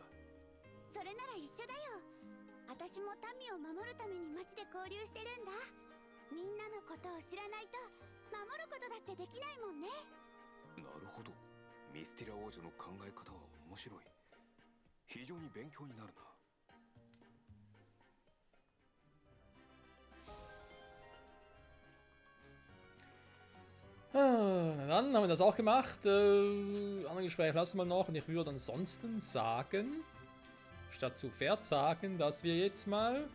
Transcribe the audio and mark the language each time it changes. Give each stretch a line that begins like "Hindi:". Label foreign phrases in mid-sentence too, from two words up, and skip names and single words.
Japanese: それなら一緒だよ。私も民を守るために街で交流してるんだ。みんなのことを知らないと守ることだってできないもんね。なるほど。ミスティラ王女の考え方は面白い。非常に勉強になるな。
German: Dann haben wir das auch gemacht. Andere Gespräche lassen wir noch. Und ich würde ansonsten sagen, statt zu verzagen, dass wir jetzt mal...